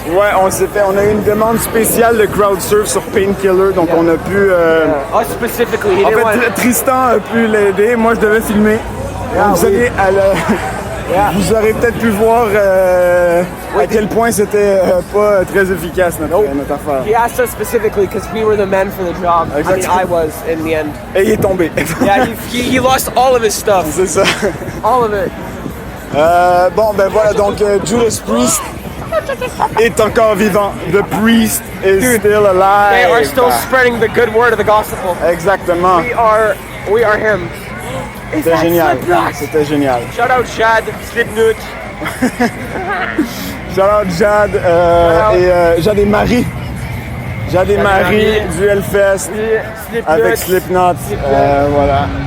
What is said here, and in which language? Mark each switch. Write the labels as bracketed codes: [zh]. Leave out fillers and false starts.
[fr] ouais, on a eu une demande spéciale de crowd surf sur Painkiller, donc on a pu. [en] Us specifically, he [fr] En [en] didn't want. [fr] fait, Tristan a pu l'aider, moi je devais filmer. Donc, vous allez vous aurez peut-être pu voir à quel point c'était pas très efficace notre affaire. [en] He asked us specifically because we were the men for the job. Exactly. I mean, I was in the end. [fr] Et il est tombé. [en] Yeah, he lost all of his stuff. [fr] C'est ça. [en] All of it. [fr] Bon, ben voilà, donc Judas Priest est encore vivant. [en] The Priest is still alive. They are still spreading the good word of the gospel. [fr] Exactement. [en] We are him. [fr] C'était génial. C'était génial. [en] Shout out Chad, Slipknot. Shout-out Jade Jade et Marie. [fr] Jade et Marie du Hellfest avec Slipknot. Voilà.